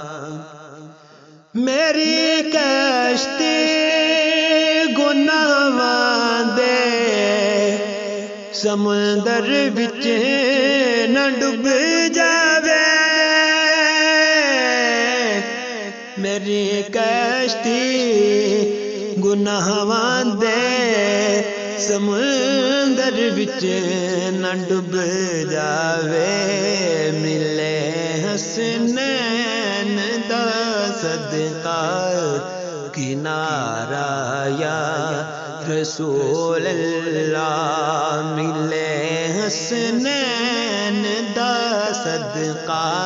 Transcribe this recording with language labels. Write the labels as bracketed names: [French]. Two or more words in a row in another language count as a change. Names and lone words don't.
[Punjabi] میری کشتی گناہاں دے سمندر وچ نہ ڈب جاوے، میری کشتی گناہاں دے سمندر وچ نہ ڈب جاوے ملے حسنین دا صدقہ किनारा [Arabic] يا رسول الله [Punjabi] ملے حسنین دا صدقہ